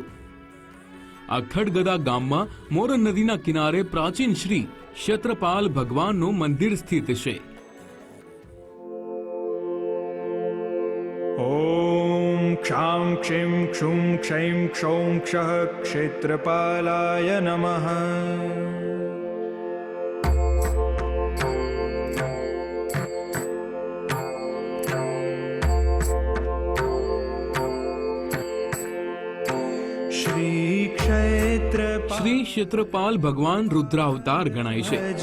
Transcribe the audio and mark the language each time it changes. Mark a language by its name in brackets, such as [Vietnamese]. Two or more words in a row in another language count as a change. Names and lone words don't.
[Gujarati] આ ખડગદા ગામમાં મોરન નદીના કિનારે પ્રાચીન શ્રી ક્ષેત્રપાલ ભગવાનનું મંદિર સ્થિત છે। [Sanskrit] क्षां क्षीं क्षुं क्षैं क्षौं क्षः क्षेत्रपालाय नमः। [Gujarati] શ્રી ક્ષેત્રપાલ ભગવાન રુદ્રાવતાર ગણાય છે।